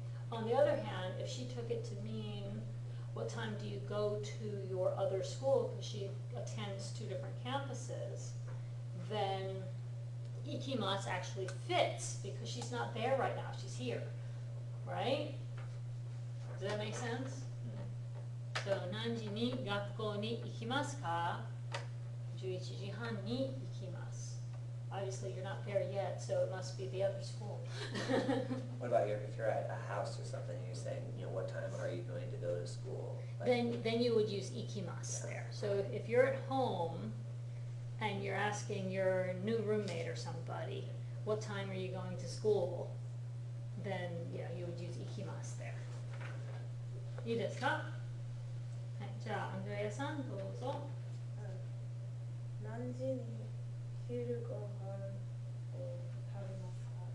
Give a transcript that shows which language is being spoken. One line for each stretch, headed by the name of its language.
English: On the other hand, if she took it to mean what time do you go to your other school, because she attends two different campuses, then ikimasu actually fits because she's not there right now, she's here, right? Does that make sense?
Japanese: So, 何時に学校に行きますか? 11時半に行きます.
English: Obviously, you're not there yet, so it must be the other school. What about if you're at a house or something, and you're saying, what time are you going to go to school? Like, Then you would use ikimasu there. So if you're at home and you're asking your new roommate or somebody, what time are you going to school? Then, yeah, you would use ikimasu there.
Japanese: いいですか? はい、じゃあ、アンドレアさん、どうぞ。何時に昼ご飯を食べますか